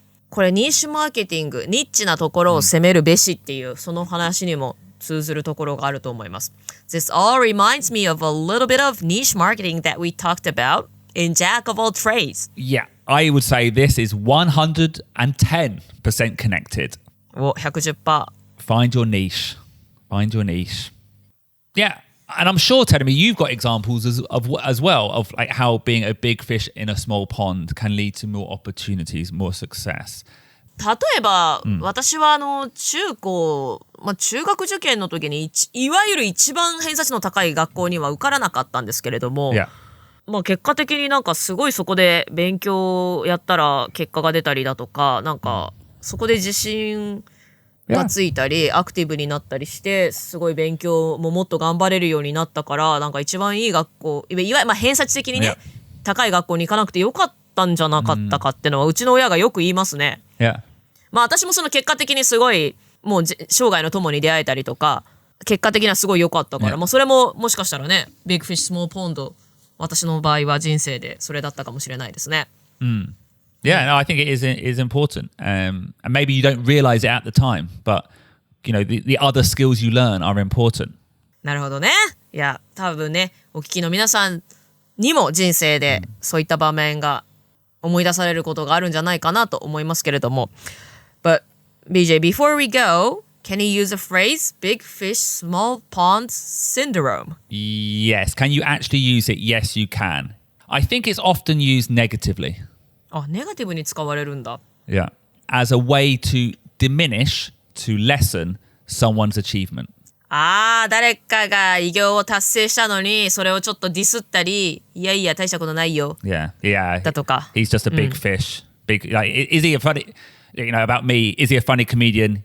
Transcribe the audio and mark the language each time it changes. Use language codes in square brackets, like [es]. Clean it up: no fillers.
[ja] これニッシュマーケティング、ニッチなところを攻めるべしっていう、その話にも通ずるところがあると思います。 [en] This all reminds me of a little bit of niche marketing that we talked about in Jack of all trades. Yeah, I would say this is 110% connected. [ja] お、110%。 [en] Find your niche. Find your niche. Yeah. And I'm sure, Terumi, you've got examples as well of like how being a big fish in a small pond can lead to more opportunities, more success. [ja] 例えば、私は中学受験の時にいわゆる一番偏差値の高い学校には受からなかったんですけれども、結果的になんかすごいそこで勉強やったら結果が出たりだとか、なんかそこで自信がついたり、アクティブになったりして、すごい勉強ももっと頑張れるようになったから、なんか一番いい学校、いわゆる偏差値的にね、高い学校に行かなくてよかったんじゃなかったかっていうのは、うちの親がよく言いますね。私もその結果的にすごい、もう生涯の友に出会えたりとか、結果的にはすごい良かったから、それももしかしたらね、Big Fish Small Pond、私の場合は人生でそれだったかもしれないですね。 [en] Yeah, no, I think it is important. And maybe you don't realize it at the time, but you know, the other skills you learn are important. [ja] なるほどね。いや、多分ね、お聞きの皆さんにも人生でそういった場面が思い出されることがあるんじゃないかなと思いますけれども。 [en] But BJ, before we go, can you use a phrase, Big Fish Small Pond Syndrome? Yes. Can you actually use it? Yes, you can. I think it's often used negatively. [ja] あ、ネガティブに使われるんだ。 [en] Yeah. As a way to diminish, to lessen someone's achievement. [ja] 誰かが偉業を達成したのに、それをちょっとディスったり、いやいや大したことないよ。 [en] Yeah. [ja] だとか。 [en] He's just a big fish. Like, is he a funny, about me, is he a funny comedian?